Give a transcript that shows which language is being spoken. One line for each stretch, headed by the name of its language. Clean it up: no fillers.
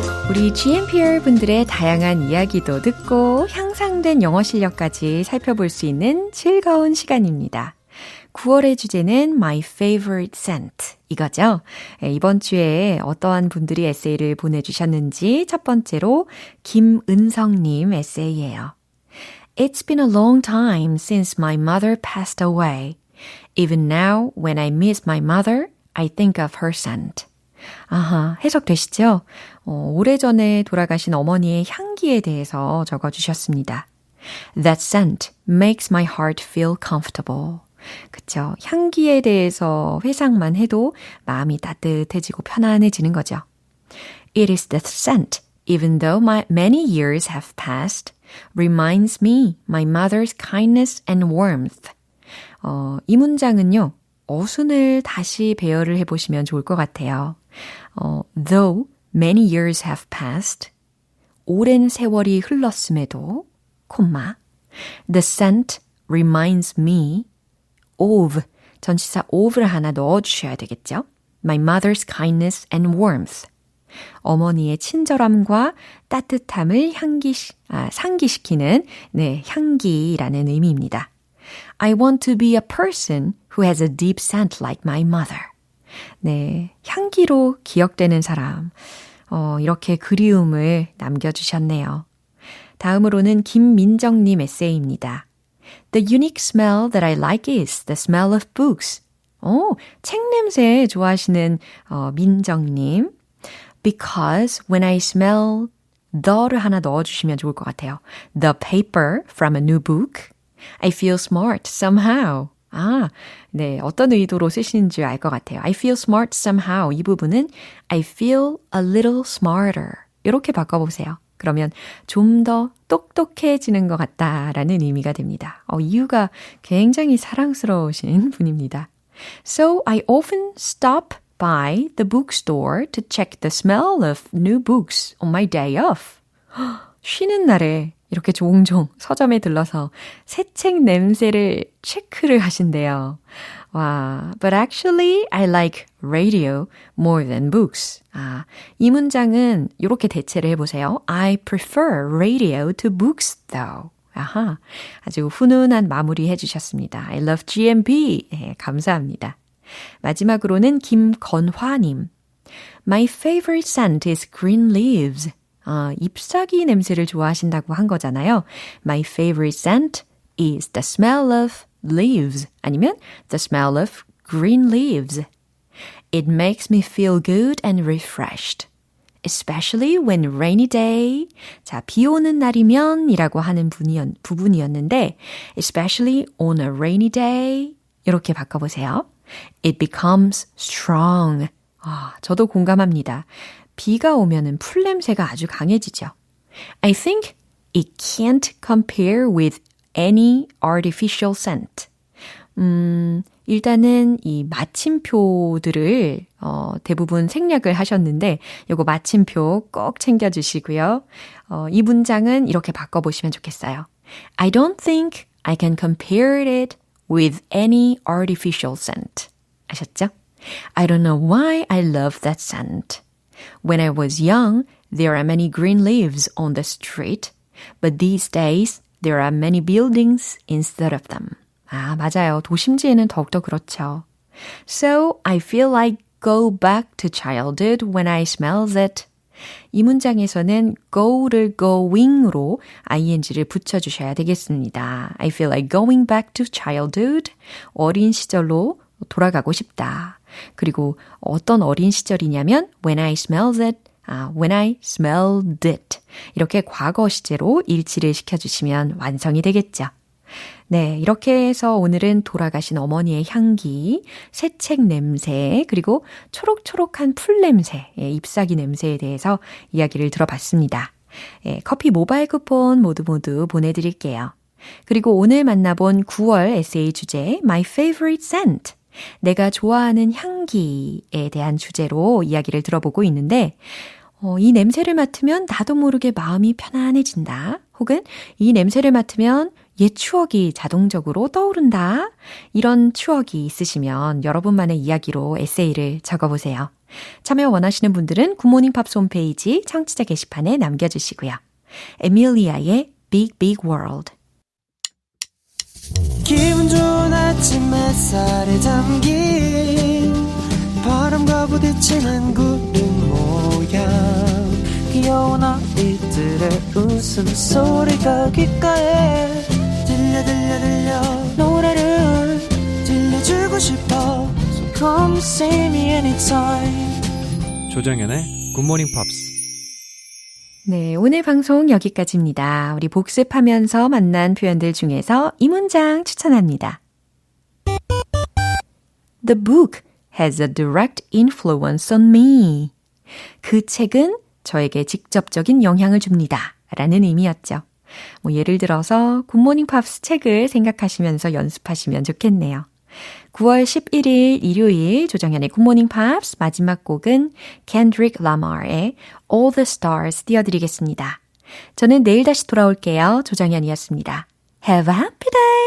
Korean: 우리 GMPR 분들의 다양한 이야기도 듣고 향상된 영어 실력까지 살펴볼 수 있는 즐거운 시간입니다. 9월의 주제는 My Favorite Scent 이거죠. 이번 주에 어떠한 분들이 에세이를 보내주셨는지 첫 번째로 김은성님 에세이예요.
English: It's been a long time since my mother passed away. Even now, when I miss my mother, I think of her scent.
Korean: 아하, 해석되시죠? 오래전에 돌아가신 어머니의 향기에 대해서 적어주셨습니다.
English: That scent makes my heart feel comfortable.
Korean: 그쵸. 향기에 대해서 회상만 해도 마음이 따뜻해지고 편안해지는 거죠.
English: It is the scent, even though many years have passed, reminds me my mother's kindness and warmth.
Korean: 이 문장은요, 어순을 다시 배열을 해보시면 좋을 것 같아요.
English: Though many years have passed,
Korean: 오랜 세월이 흘렀음에도, 콤마,
English: the scent reminds me of,
Korean: 전치사 of를 하나 넣어주셔야 되겠죠.
English: My mother's kindness and warmth.
Korean: 어머니의 친절함과 따뜻함을 상기시키는 네, 향기라는 의미입니다.
English: I want to be a person who has a deep scent like my mother.
Korean: 네, 향기로 기억되는 사람. 이렇게 그리움을 남겨주셨네요. 다음으로는 김민정님 에세이입니다.
English: The unique smell that I like is the smell of books.
Korean: 책 냄새 좋아하시는 민정님.
English: Because when I smell the
Korean: 를 하나 넣어주시면 좋을 것 같아요.
English: The paper from a new book. I feel smart somehow.
Korean: 네, 어떤 의도로 쓰시는지 알 것 같아요.
English: I feel smart somehow.
Korean: 이 부분은
English: I feel a little smarter.
Korean: 이렇게 바꿔보세요. 그러면 좀 더 똑똑해지는 것 같다라는 의미가 됩니다. 이유가 굉장히 사랑스러우신 분입니다.
English: So I often stop by the bookstore to check the smell of new books on my day off.
Korean: 쉬는 날에 이렇게 종종 서점에 들러서 새 책 냄새를 체크를 하신대요.
English: 와, but actually I like radio more than books.
Korean: 이 문장은 이렇게 대체를 해보세요.
English: I prefer radio to books though.
Korean: 아하, 아주 훈훈한 마무리 해주셨습니다.
English: I love GMP.
Korean: 네, 감사합니다. 마지막으로는 김건화님.
English: My favorite scent is green leaves.
Korean: 잎사귀 냄새를 좋아하신다고 한 거잖아요.
English: My favorite scent, is the smell of leaves.
Korean: 아니면
English: the smell of green leaves. It makes me feel good and refreshed. Especially when rainy day.
Korean: 자, 비 오는 날이면 이라고 하는 부분이었는데
English: especially on a rainy day
Korean: 이렇게 바꿔보세요.
English: It becomes strong.
Korean: 저도 공감합니다. 비가 오면은 풀 냄새가 아주 강해지죠. I think it can't compare with any artificial scent. 일단은 이 마침표들을 대부분 생략을 하셨는데 요거 마침표 꼭 챙겨주시고요. 이 문장은 이렇게 바꿔보시면 좋겠어요.
English: I don't think I can compare it with any artificial scent.
Korean: 아셨죠?
English: I don't know why I love that scent. When I was young, there are many green leaves on the street, but these days there are many buildings instead of them.
Korean: 맞아요. 도심지에는 더욱더 그렇죠.
English: So I feel like go back to childhood when I smell it.
Korean: 이 문장에서는 go를 going으로 ing를 붙여주셔야 되겠습니다.
English: I feel like going back to childhood.
Korean: 어린 시절로 돌아가고 싶다. 그리고 어떤 어린 시절이냐면
English: when I smell it. when I smelled it.
Korean: 이렇게 과거 시제로 일치를 시켜주시면 완성이 되겠죠. 네, 이렇게 해서 오늘은 돌아가신 어머니의 향기, 새책 냄새, 그리고 초록초록한 풀 냄새, 잎사귀 냄새에 대해서 이야기를 들어봤습니다. 커피 모바일 쿠폰 모두 보내드릴게요. 그리고 오늘 만나본 9월 에세이 주제 My Favorite Scent, 내가 좋아하는 향기에 대한 주제로 이야기를 들어보고 있는데 이 냄새를 맡으면 나도 모르게 마음이 편안해진다. 혹은 이 냄새를 맡으면 옛 추억이 자동적으로 떠오른다. 이런 추억이 있으시면 여러분만의 이야기로 에세이를 적어보세요. 참여 원하시는 분들은 굿모닝 팝스 홈페이지 청취자 게시판에 남겨주시고요. 에밀리아의 Big Big World. 기분 좋은 아침 햇살에 담긴 바람과 부딪히는 구름 모양 귀여운 아이들의 웃음소리가 귓가에 들려 노래를 들려주고 싶어
English: So come see me anytime.
Korean: 조정연의 굿모닝 팝스. 네, 오늘 방송 여기까지입니다. 우리 복습하면서 만난 표현들 중에서 이 문장 추천합니다.
English: The book has a direct influence on me.
Korean: 그 책은 저에게 직접적인 영향을 줍니다. 라는 의미였죠. 예를 들어서 굿모닝 팝스 책을 생각하시면서 연습하시면 좋겠네요. 9월 11일 일요일 조정현의 굿모닝 팝스 마지막 곡은 Kendrick Lamar의 All the Stars 띄워드리겠습니다. 저는 내일 다시 돌아올게요. 조정현이었습니다.
English: Have a happy day!